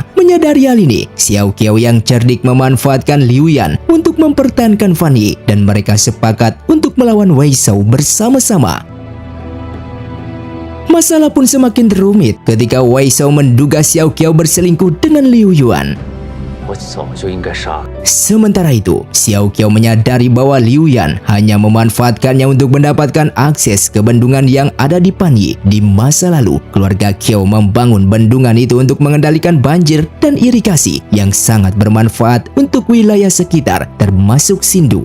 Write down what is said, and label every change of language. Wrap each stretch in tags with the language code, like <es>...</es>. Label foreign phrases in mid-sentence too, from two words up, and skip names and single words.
<id>Menyadari hal ini, Xiao Qiao yang cerdik memanfaatkan Liu Yan untuk mempertahankan Pan Yi, dan mereka sepakat untuk melawan Wei Shao bersama-sama. Masalah pun semakin rumit ketika Wei Shao menduga Xiao Qiao berselingkuh dengan Liu Yuan.</id> <zh>我早就应该杀了。</zh> <id>Sementara itu, Xiao Qiao menyadari bahwa Liu Yan hanya memanfaatkannya untuk mendapatkan akses ke bendungan yang ada di Pan Yi. Di masa lalu, keluarga Qiao membangun bendungan itu untuk mengendalikan banjir dan irigasi yang sangat bermanfaat untuk wilayah sekitar, termasuk Shindu.</id>